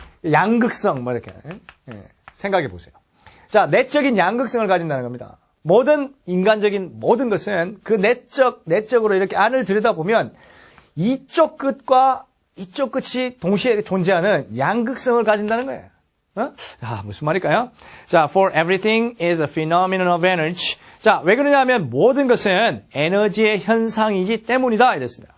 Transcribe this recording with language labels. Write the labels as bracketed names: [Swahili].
[Korean] 양극성, 이렇게. 생각해 보세요. 자, 내적인 양극성을 가진다는 겁니다. 모든 인간적인 모든 것은 그 내적으로 이렇게 안을 들여다보면 이쪽 끝과 이쪽 끝이 동시에 존재하는 양극성을 가진다는 거예요. 자, 무슨 말일까요? [English] 자, for everything is a phenomenon of energy. [Korean] 자, 왜 그러냐면 모든 것은 에너지의 현상이기 때문이다. 이랬습니다.